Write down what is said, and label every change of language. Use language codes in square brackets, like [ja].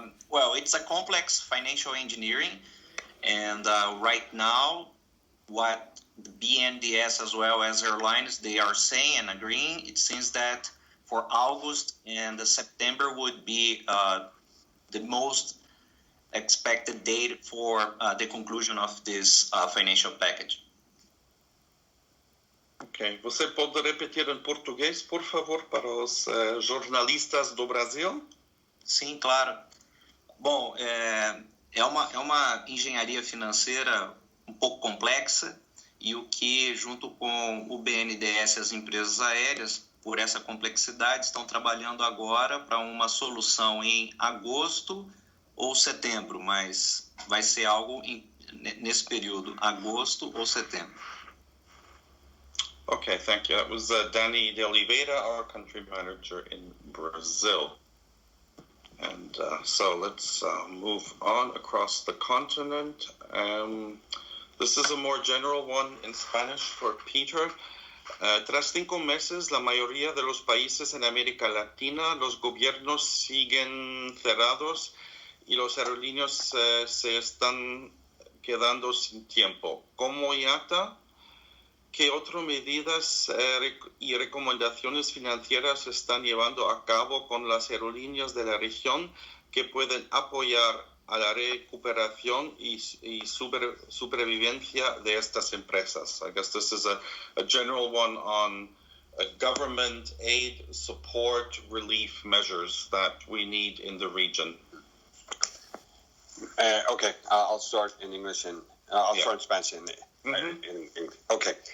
[en] Well, it's a complex financial engineering, and right now, what the BNDES as well as airlines, they are saying and agreeing, it seems that for August and September would be the most expected date for the conclusion of this financial package. Ok. [pt] Você pode repetir em português, por favor, para os jornalistas do Brasil? Sim, claro. Bom, é uma engenharia financeira um pouco complexa e o que, junto com o BNDES e as empresas aéreas, por essa complexidade, estão trabalhando agora para uma solução em agosto ou setembro, mas vai ser algo nesse período, agosto ou setembro. [en] Okay, thank you. That was Danny de Oliveira, our country manager in Brazil. And so let's move on across the continent. This is a more general one in Spanish for Peter. [es] Tras 5 meses, la mayoría de los países en América Latina, los gobiernos siguen cerrados y los aerolíneos se están quedando sin tiempo. Como IATA, ¿qué otras medidas y recomendaciones financieras se están llevando a cabo con las aerolíneas de la región que pueden apoyar a la recuperación y supervivencia de estas empresas? [en] I guess this is a general one on government aid, support, relief measures that we need in the region. Okay, I'll start in English and I'll start in Spanish in English. Okay.